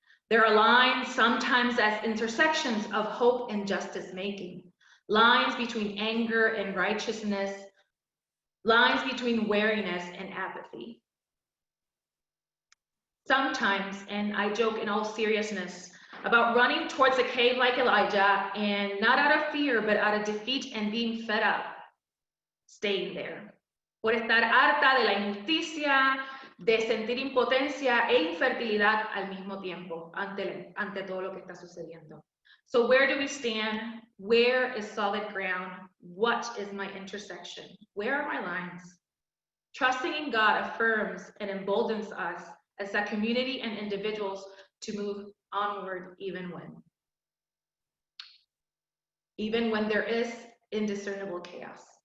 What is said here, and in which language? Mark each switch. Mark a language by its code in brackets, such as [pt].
[en] There are lines, sometimes as intersections of hope and justice making, lines between anger and righteousness, lines between wariness and apathy. Sometimes, and I joke in all seriousness, about running towards a cave like Elijah, and not out of fear, but out of defeat and being fed up, staying there. [es] Por estar harta de la injusticia, de sentir impotencia e infertilidad al mismo tiempo ante todo lo que está sucediendo. [en] So where do we stand? Where is solid ground? What is my intersection? Where are my lines? Trusting in God affirms and emboldens us as a community and individuals to move onward even when there is indiscernible chaos.